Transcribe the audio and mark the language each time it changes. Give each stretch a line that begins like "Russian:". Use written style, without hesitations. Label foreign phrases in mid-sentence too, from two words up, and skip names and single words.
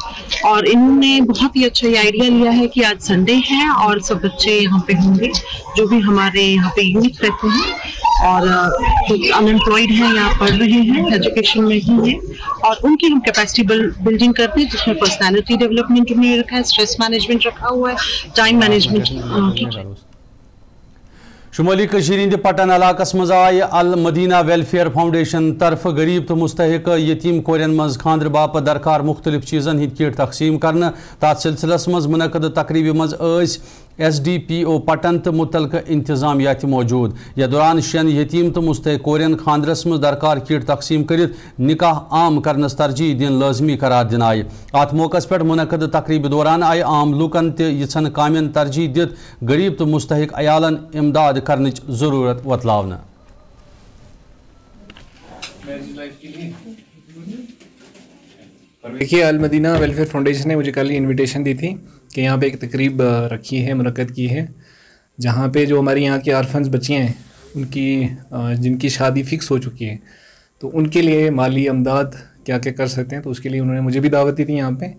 Hindi: और इन्होंने बहुत ही अच्छा ये आइडिया लिया है कि आज संडे है और सब बच्चे यहाँ पे होंगे जो भी हमारे यहाँ पे यूथ रहते हैं और कुछ अनएम्प्लॉयड हैं, यहाँ पढ़ रहे हैं, एजुकेशन में ही हैं, और उनकी हम
English: capacity building
Hindi: करते हैं जिसमें
English: personality development
Hindi: उन्होंने रखा है,
English: stress management
Hindi: रखा हुआ है,
English: time management.
Kashmiri: शुमाली कशीर हिंद पटन इलाकस मज आय अल मदीना वेलफेयर फाउंडेशन तरफ गरीब तो मुस्तहिक यतीम कोरियन मज खांद्र बाप दरकार मुख्तलिफ चीज़न हिंद किट तकसीम करन। तथ सिलसिलस मज मुनक़द तकरीब मज SDPO पटन तो मुतलक इंतजामिया मौजूद। यह दौरान 6 यतीम तो मुस्तहिक कोरियन खानदरस मज दरकार किट तकसीम कर निकाह आम करनस तरजीह दिन लाजमी करार दिन आय। अत मौकस पे मुनक़द तकरीब दौरान आय आम लूकन तन कामन तरजीह दित गरीब तो मुस्तहिक अयालन इमदाद करनच जरूरत वतलावन।
Hindi: देखिए, अल मदीना वेलफेयर फाउंडेशन ने मुझे कल इनविटेशन दी थी कि यहाँ पे एक तकरीब रखी है, मुनक़द की है, जहाँ पे जो हमारी यहाँ की आरफन्स बच्चियाँ हैं उनकी जिनकी शादी फ़िक्स हो चुकी है तो उनके लिए माली अमदाद क्या क्या कर सकते हैं, तो उसके लिए उन्होंने मुझे भी दावत दी थी यहाँ पे।